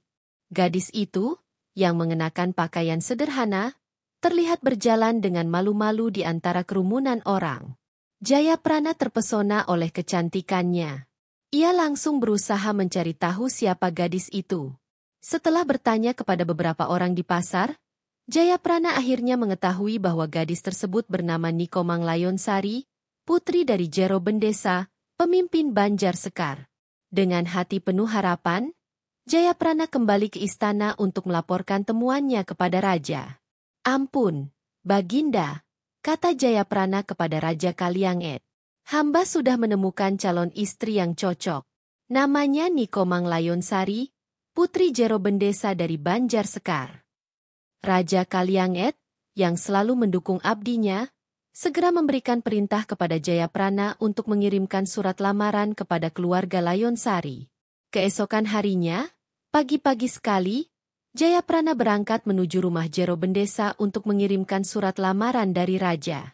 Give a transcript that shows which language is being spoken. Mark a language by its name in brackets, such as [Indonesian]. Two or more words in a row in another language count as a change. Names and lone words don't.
[Indonesian] Gadis itu, yang mengenakan pakaian sederhana, terlihat berjalan dengan malu-malu di antara kerumunan orang. Jayaprana terpesona oleh kecantikannya. Ia langsung berusaha mencari tahu siapa gadis itu. Setelah bertanya kepada beberapa orang di pasar, Jayaprana akhirnya mengetahui bahwa gadis tersebut bernama Nikomang Layon Sari, putri dari Jero Bendesa, pemimpin Banjar Sekar. Dengan hati penuh harapan, Jayaprana kembali ke istana untuk melaporkan temuannya kepada raja. "Ampun, Baginda," kata Jayaprana kepada Raja Kalianget. "Hamba sudah menemukan calon istri yang cocok. Namanya Nikomang Layon Sari, putri Jero Bendesa dari Banjar Sekar." Raja Kalianget, yang selalu mendukung abdinya, segera memberikan perintah kepada Jayaprana untuk mengirimkan surat lamaran kepada keluarga Layon Sari. Keesokan harinya, pagi-pagi sekali, Jayaprana berangkat menuju rumah Jero Bendesa untuk mengirimkan surat lamaran dari raja.